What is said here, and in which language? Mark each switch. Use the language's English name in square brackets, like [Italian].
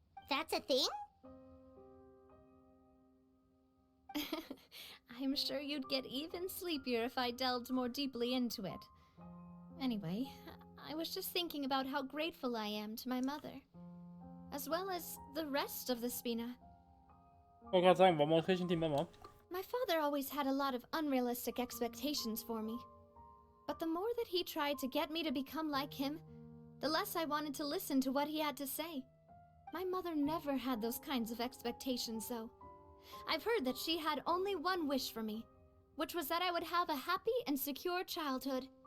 [English] That's a thing? I'm sure you'd get even sleepier if I delved more deeply into it. Anyway, I was just thinking about how grateful I am to my mother, as well as the rest of the Spina. [German] Ich wollte gerade sagen, warum ausgerechnet die Mama? [English] My father always had a lot of unrealistic expectations for me. But the more that he tried to get me to become like him, the less I wanted to listen to what he had to say. My mother never had those kinds of expectations, though. I've heard that she had only one wish for me, which was that I would have a happy and secure childhood.